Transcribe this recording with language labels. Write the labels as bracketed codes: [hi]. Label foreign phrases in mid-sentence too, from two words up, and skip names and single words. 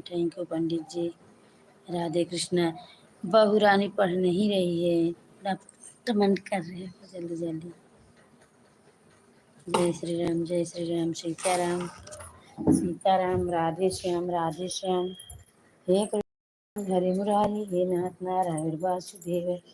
[en] thank you [hi] पंडित जी। राधे कृष्णा। बहू रानी पढ़ नहीं रही है, अब तो मन कर रहे हो जल्दी जल्दी। जय श्री राम सीताराम राधे श्याम। [sa] हे कृष्ण हरे मुरारी हे नाथ नारायण वासुदेव।